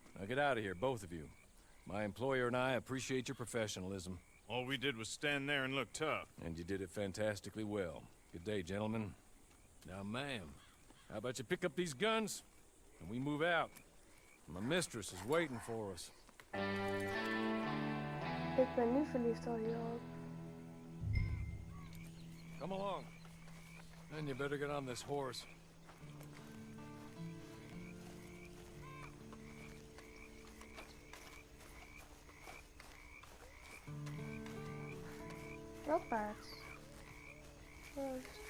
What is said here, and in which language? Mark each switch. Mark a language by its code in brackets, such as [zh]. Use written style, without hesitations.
[en] Now get out of here, both of you. My employer and I appreciate your professionalism. All we did was stand there and look tough. And you did it fantastically well. Good day, gentlemen. Now, ma'am, how about you pick up these guns and we move out? My mistress is waiting for us. [nl] Ik ben nu verliefd al hierop. [en] Come along. Then you better get on this horse. [nl] Welk paard?